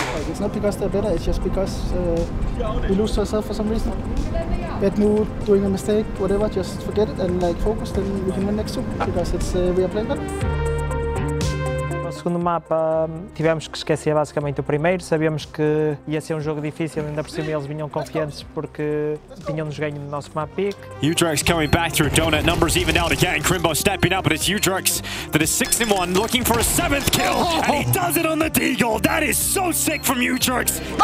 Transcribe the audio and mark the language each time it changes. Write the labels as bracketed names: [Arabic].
[English] It's not because they're better, it's just because we lose to ourselves for some reason. Bad mood, doing a mistake, whatever, just forget it and like focus, then we can win next two, because it's we are playing better. [Portuguese] No segundo mapa tivemos que esquecer basicamente o primeiro, sabíamos que ia ser um jogo difícil, ainda por cima eles vinham confiantes porque tinham-nos ganho no nosso map pick. [English] Udrex coming back through donut, numbers even out again, Crimbo stepping up, but it's Udrex that is 6-1, looking for a 7th kill, and he does it on the Deagle. That is so sick from Udrex.